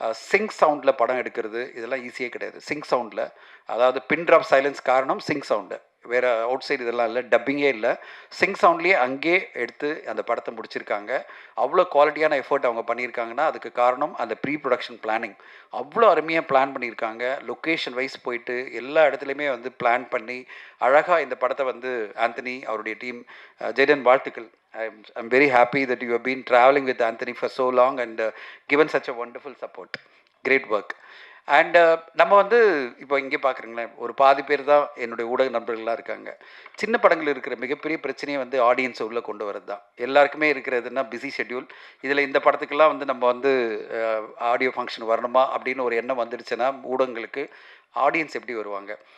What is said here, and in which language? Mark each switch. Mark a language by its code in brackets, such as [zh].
[ta] Sink சவுண்டில் படம் எடுக்கிறது இதெல்லாம் ஈஸியே கிடையாது. சிங்க் சவுண்டில், அதாவது பின் ட்ராப் சைலன்ஸ் காரணம் சிங்க் சவுண்டு, வேறு அவுட் சைடு இதெல்லாம் இல்லை, டப்பிங்கே இல்லை, சிங்க் சவுண்ட்லேயே அங்கேயே எடுத்து அந்த படத்தை முடிச்சிருக்காங்க. அவ்வளோ குவாலிட்டியான எஃபர்ட் அவங்க பண்ணியிருக்காங்கன்னா அதுக்கு காரணம் அந்த ப்ரீ ப்ரொடக்ஷன் பிளானிங். அவ்வளோ அருமையாக பிளான் பண்ணியிருக்காங்க. லொக்கேஷன் வைஸ் போயிட்டு எல்லா இடத்துலையுமே வந்து பிளான் பண்ணி அழகாக இந்த படத்தை வந்து ஆந்தனி அவருடைய டீம், ஜெய்டன் வாழ்த்துக்கள். [en] I'm very happy that you have been traveling with Anthony for so long and given such a wonderful support. Great work. [ta] And நம்ம வந்து இப்போ இங்கே பார்க்குறீங்களேன், ஒரு பாதி பேர் தான் என்னுடைய ஊடக நண்பர்களாக இருக்காங்க. சின்ன படங்கள் இருக்கிற மிகப்பெரிய பிரச்சனையை வந்து ஆடியன்ஸை உள்ளே கொண்டு வரது தான். எல்லாருக்குமே இருக்கிறதுனா பிஸி ஷெட்யூல். இதில் இந்த படத்துக்கெல்லாம் வந்து நம்ம வந்து ஆடியோ ஃபங்க்ஷன் வரணுமா அப்படின்னு ஒரு எண்ணம் வந்துடுச்சுன்னா ஊடகங்களுக்கு ஆடியன்ஸ் எப்படி வருவாங்க?